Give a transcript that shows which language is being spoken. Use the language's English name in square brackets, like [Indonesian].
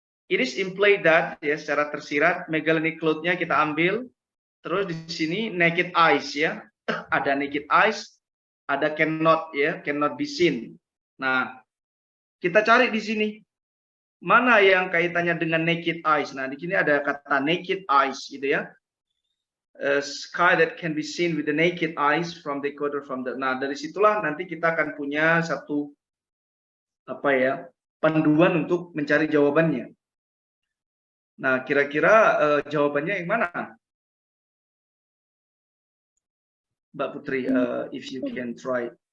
[English] It is implied that, [Indonesian] ya, secara tersirat, megalonic cloud-nya kita ambil. Terus di sini naked eyes ya, ada naked eyes, ada cannot ya, [English] cannot be seen. [Indonesian] Nah, kita cari di sini mana yang kaitannya dengan naked eyes. Nah, di sini ada kata naked eyes gitu ya. [English] Sky that can be seen with the naked eyes from the equator from the. [Indonesian] Nah, dari situlah nanti kita akan punya satu apa ya, panduan untuk mencari jawabannya. Nah, kira-kira jawabannya yang mana? [English] Mbak Putri, if you can try.